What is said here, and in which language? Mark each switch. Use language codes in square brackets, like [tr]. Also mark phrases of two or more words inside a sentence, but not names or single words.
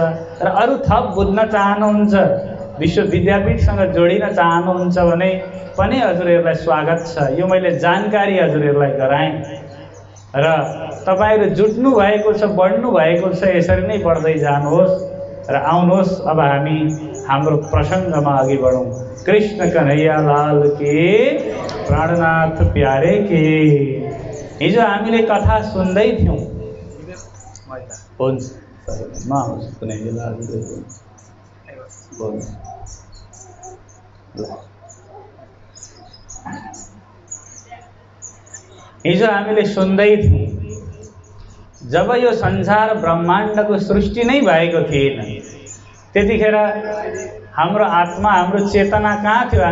[ne] र अरू थप बुझ्न चाहनुहुन्छ, विश्व विद्यापीठसँग जोडिन चाहनुहुन्छ भने पनि हजुरहरूलाई स्वागत छ। यो मैले जानकारी हजुरहरूलाई गराएँ र तपाईँहरू जुट्नु भएको छ, बढ्नु भएको छ। यसरी नै बढ्दै जानुहोस् र आउनुहोस्। अब हामी हाम्रो प्रसङ्गमा अघि बढौँ। [hi] कृष्ण कन्हैया लाल के, प्राणनाथ प्यारे के। [ne] हिजो हामीले कथा सुन्दै थियौँ। हुन्छ, म आउँछु कुनै बेला। हिजो हामीले सुन्दै थियौँ, जब यो संसार ब्रह्माण्डको सृष्टि नै भएको थिएन त्यतिखेर हाम्रो आत्मा, हाम्रो चेतना कहाँ थियो?